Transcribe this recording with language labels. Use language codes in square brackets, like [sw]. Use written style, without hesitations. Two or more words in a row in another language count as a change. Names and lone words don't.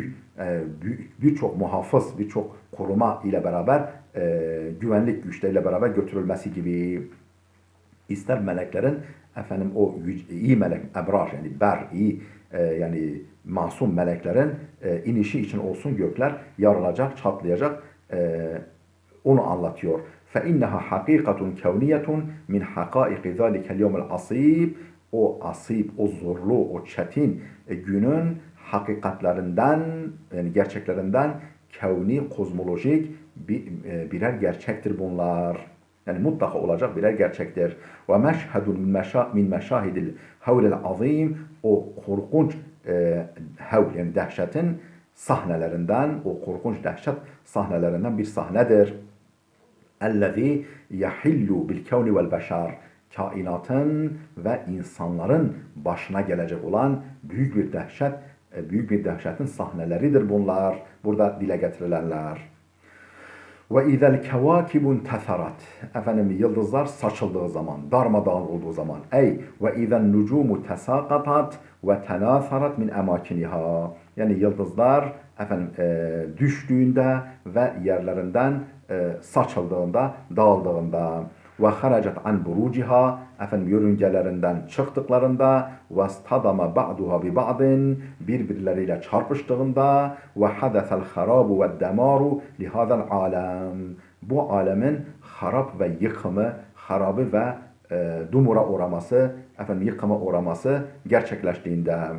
[tr] birçok muhafız, birçok koruma ile beraber güvenlik güçleriyle beraber götürülmesi gibi ister meleklerin efendim o iyi melek, ebrar yani iyi yani masum meleklerin inişi için olsun gökler yarılacak, çatlayacak onu anlatıyor. [ar] فَاِنَّهَا حَقِيقَةٌ كَوْنِيَةٌ مِنْ حَقَائِقِ ذَٰلِكَ الْيَوْمِ الْعَصِيبِ [tr] O asip, o zorlu, o çetin günün hakikatlerinden, yani gerçeklerinden kevni, kozmolojik birer gerçektir bunlar. Yani mutlaka olacak birer gerçektir. Ve [ar] مشهد من مشاهد الهول العظيم [tr] o korkunç havl yani dehşetin sahnelerinden, o korkunç dehşet sahnelerinden bir sahnedir. [ar] اَلَّذ۪ي يَحِلُّ بِالْكَوْنِ وَالْبَشَرِ [tr] Kainatın ve insanların başına gelecek olan büyük bir dehşetin sahneleridir bunlar. Burada dile getirilenler. [ar] وَاِذَا الْكَوَاكِبُ انْتَثَرَتْ [tr] Efendim yıldızlar saçıldığı zaman, darmadağın olduğu zaman. [ar] Ey وَاِذَا النُّجُومُ تَسَاقَطَتْ وَتَنَاثَرَتْ مِنْ اَمَاكِنِهَا [tr] Yani yıldızlar efendim düştüğünde ve yerlerinden saçıldığında, dağıldığında ve [ar] خرجت عن بروجها [tr] efendim yörüngelerinden çıktıklarında ve [ar] اصطدم بعضها ببعض [tr] birbirleriyle çarpıştığında ve [ar] حدث الخراب والدمار لهذا العالم [tr] bu alemin harap ve yıkımı, harabı ve dumura uğraması, efendim yıkıma uğraması gerçekleştiğinde